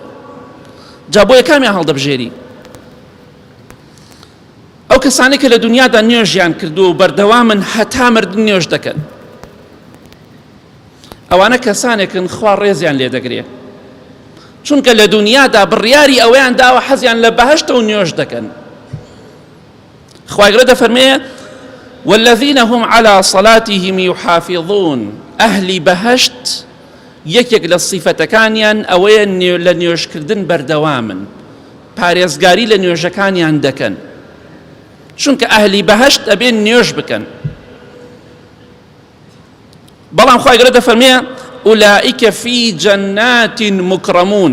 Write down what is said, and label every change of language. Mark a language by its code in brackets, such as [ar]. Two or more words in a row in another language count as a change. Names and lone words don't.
[ckb] جا بۆیە کامیان هەڵدەبژێری؟ ئەو کەسانی کە لە دنیادا نوێژیان کردو و بەردەوامن هەتا مردن نوێژ دەکەن، ئەوانە کەسانێکن خوا ڕێزیان لێ دەگرێ، چونکە لە دنیادا بڕیاری ئەوەیان داوە حەزیان لە بەهەشتە و نوێژ دەکەن. خوای گەورە دەفەرمێ [ar] والذین هم على صلاتهم يحافظون. [ckb] ئەهلی بەهەشت یەکێک لە سیفەتەکانیان ئەوەیە لە نوێژکردن بەردەوامن، پارێزگاری لە نوێژەکانیان دەکەن، چونکە ئەهلی بەهەشت ئەبێن نوێژ بکەن. بەڵام خوای گەورە دەفەرمێ [ar] ئولائیکە فی جەنات مکرەمون.